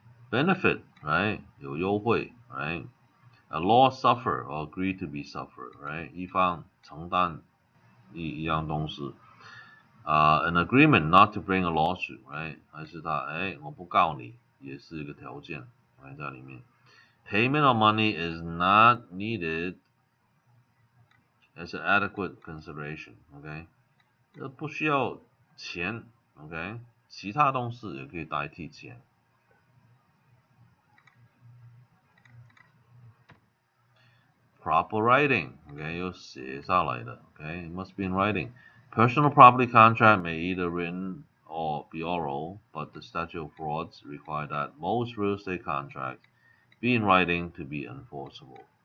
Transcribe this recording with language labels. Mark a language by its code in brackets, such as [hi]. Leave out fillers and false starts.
[en] benefit right [zh] 有优惠 [en] right A loss suffer or agree to be suffered right [zh] 一方承担一样东西 [en] an agreement not to bring a lawsuit right [zh] 还是他我不告你也是一个条件 [en] right [zh] 在里面 [en] Payment of money is not needed as an adequate consideration. [zh] OK， 不需要钱 OK， 其他东西也可以代替钱。 [en] Proper writing OK [zh] 要写下来的 [en] OK， it must be in writing. Personal property contract may either written or be oral, but the statute of frauds require that most real estate contracts be in writing to be enforceable.